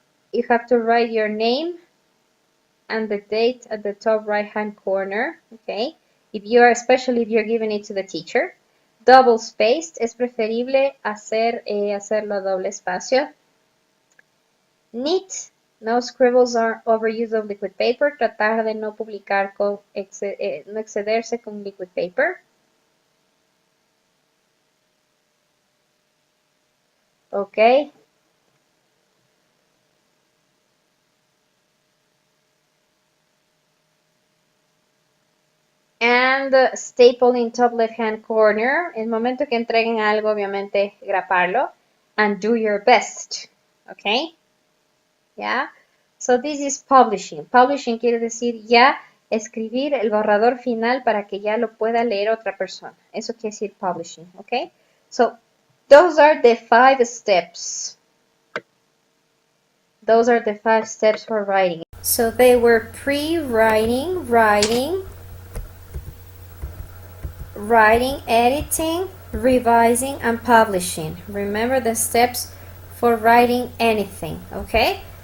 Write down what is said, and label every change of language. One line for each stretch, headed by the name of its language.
English: You have to write your name and the date at the top right-hand corner, okay? Especially if you're giving it to the teacher.
Spanish: Double spaced, es preferible hacerlo a doble espacio.
English: Neat, no scribbles or overuse of liquid paper,
Spanish: tratar de no publicar no excederse con liquid paper.
English: Okay. And staple in top left-hand corner.
Spanish: En el momento que entreguen algo, obviamente, graparlo.
English: And do your best. Okay. Yeah. So this is publishing.
Spanish: Publishing quiere decir ya escribir el borrador final para que ya lo pueda leer otra persona. Eso quiere decir publishing. Okay. So
English: Those are the 5 steps. Those are the 5 steps for writing. So they were pre-writing, writing, editing, revising, and publishing. Remember the steps for writing anything, okay?